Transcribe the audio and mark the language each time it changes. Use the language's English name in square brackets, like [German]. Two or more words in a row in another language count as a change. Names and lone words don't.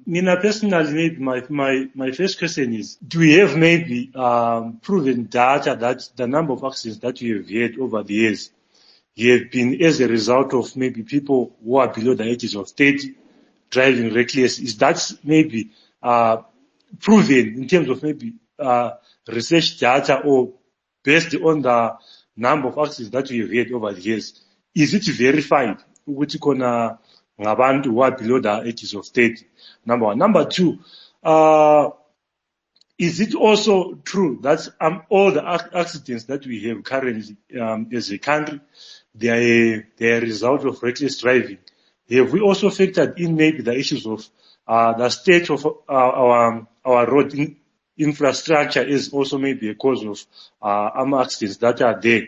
[English] Nina, personally, my first question is, do we have maybe proven data that the number of accidents that we have had over the years have been as a result of maybe people who are below the ages of 30 driving reckless? Is that maybe proven in terms of maybe research data, or based on the number of accidents that we have had over the years? Is it verified [North Ndebele] ukuthi khona ngabantu [English] who are below the ages of 30? Number one. Number two, is it also true that all the accidents that we have currently as a country, they are a result of reckless driving? Have we also factored in maybe the issues of the state of our road infrastructure is also maybe a cause of accidents that are there?